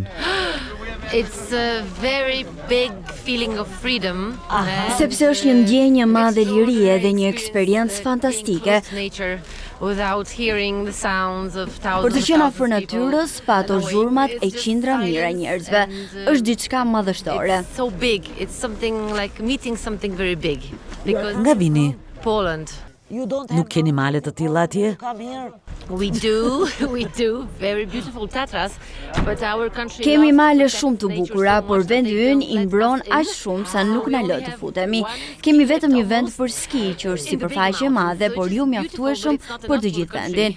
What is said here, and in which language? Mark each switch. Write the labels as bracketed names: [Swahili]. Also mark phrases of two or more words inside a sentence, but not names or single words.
[English] It's a very big feeling of freedom. [Albanian] Sepse është një ndjenjë e madhe lirie dhe një eksperiencë fantastike. [English] Without hearing the sounds of thousands. [Albanian] Për të qenë afër natyrës, pa ato zhurmat e qindra mijëra njerëzve, është diçka madhështore. [English] It's so big. It's something like meeting something very big. Because [Albanian] Nga vini? [English] Poland. [Albanian] Nuk keni male të tilla atje? [English] We do, very beautiful Tatras, but our country. [Albanian] Kemi male shumë të bukura, por vendi ynë i mbron aq shumë sa nuk na lë të futemi. Kemi vetëm një vend për ski që është sipërfaqe e madhe, por jo mjaftueshëm për të gjithë vendin.